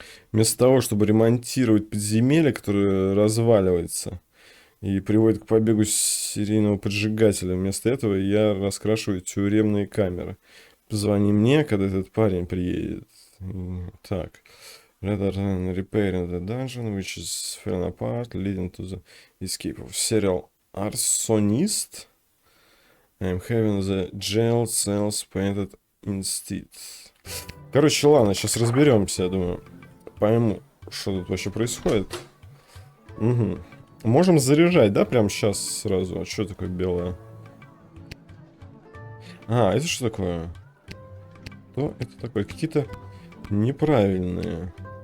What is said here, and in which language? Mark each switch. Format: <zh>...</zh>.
<ru>Вместо того, чтобы ремонтировать подземелье, которое разваливается и приводит к побегу серийного поджигателя, вместо этого я раскрашиваю тюремные камеры. Позвони мне, когда этот парень приедет. Так.</ru> <en>Rather than repairing the dungeon, which is falling apart, leading to the escape of serial arsonist, I'm having the jail cells painted instead.</en> <ru>Короче, ладно, сейчас разберемся, я думаю. Пойму, что тут вообще происходит. Угу. Можем заряжать, да, прямо сейчас сразу? А что такое белое? Это что такое? Что это такое? Какие-то неправильные.</ru>